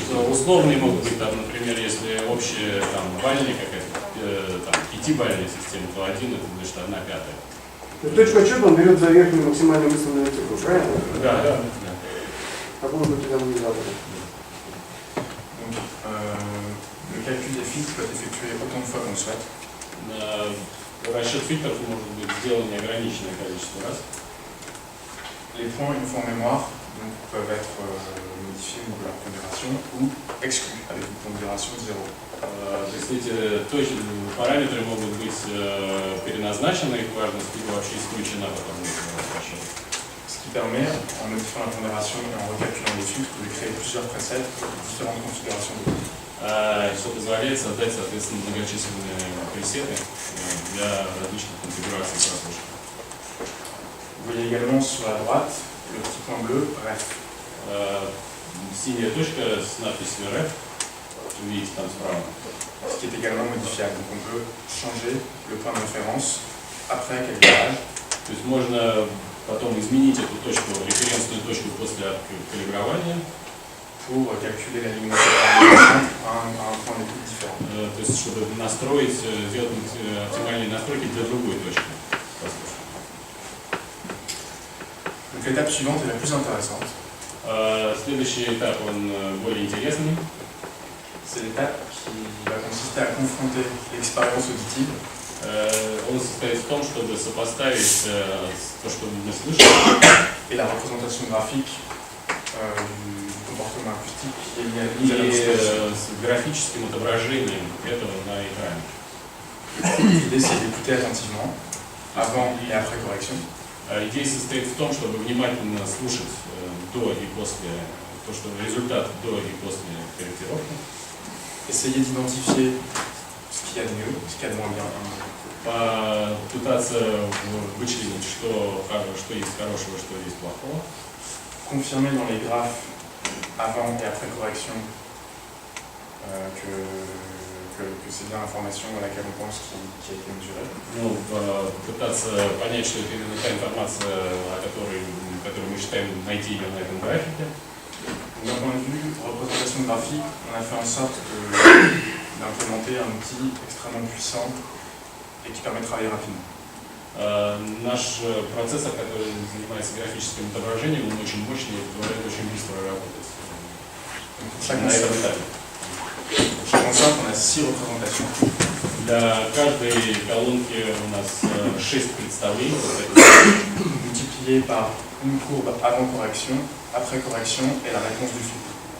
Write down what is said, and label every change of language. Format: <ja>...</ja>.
<ru>Условные могут быть, там, например, если общая там, бальная какая-то, там, 5-бальная система, то 1 это значит 1/5. То есть точку отчета он берет за верхнюю максимальную выставленную цифру, правильно? Да. Какую бы ты там ни задал.</ru> <fr>Donc, le calcul des filtres peut être effectué autant de fois qu'on le souhaite.</fr> <ru>Расчет фильтров может быть сделан неограниченное количество раз.</ru> <fr>Les points, une fois en mémoire, donc, peuvent être modifiés au niveau de leur pondération ou exclus avec une pondération de 0.</fr> <ru>То есть эти параметры могут быть переназначены, их важность, либо вообще исключена потом расчет.</ru> <fr>Ce qui permet, en modifiant la pondération et en recalculant les filtres, de créer plusieurs presets pour différentes configurations de filtres.</fr> <ru>Что позволяет создать, соответственно, многочисленные пресеты для различных конфигураций прослушки.</ru> <fr>Vous voyez également sur la droite le petit point bleu REF.</fr> <ru>Синяя точка с надписью REF,</ru> <fr>vous</fr> <ru>видите там справа.</ru> <fr>Ce qui est également modifiable. Donc on peut changer le point de référence après calibrage.</fr> <ru>То есть можно потом изменить эту точку, референсную точку после калибрования.</ru> <fr>Pour calculer la luminosité à un point d'écoute différent.</fr> <ru>То есть чтобы настроить, сделать оптимальные настройки для другой точки.</ru> <fr>Donc l'étape suivante est la plus intéressante.</fr> <ru>Следующий этап, он более интересный.</ru> <fr>C'est l'étape qui va consister à confronter l'expérience auditive</fr> <ru>Он состоит в том, чтобы сопоставить то, что мы слышим,</ru> <fr>et la représentation graphique du comportement acoustique qui est lié à la mise à la distance.</fr> <ru>с графическим отображением этого на экране.</ru> <fr>L'idée c'est d'écouter attentivement avant et après correction.</fr> <ru>Идея состоит в том, чтобы внимательно слушать до и после, то, что результат до и после корректировки.</ru> <fr>Essayer d'identifier ce qu'il y a de mieux, ce qu'il y a de moins bien.</fr> <ru>Попытаться вычленить, что есть хорошего, что есть плохого.</ru> <fr>Confirmer dans les graphes avant et après correction que c'est bien l'information à laquelle on pense qui a été mesurée.</fr> <ru>Ну, пытаться понять, что это именно та информация, которую мы считаем найти ее на этом графике.</ru> <fr>D'un point de vue représentation graphique, on a fait en sorte d'implémenter un outil extrêmement puissant et qui permet de travailler rapidement.</fr> <ru>Наш процессор, который занимается графическим отображением, он очень мощный и позволяет очень быстро работать. На этом этапе.</ru> <fr>Chaque ensemble, on a 6 représentations.</fr> <ru>Для каждой колонки у нас 6 представлений,</ru> <fr>multipliées par une courbe avant correction, après correction et la réponse du filtre.</fr>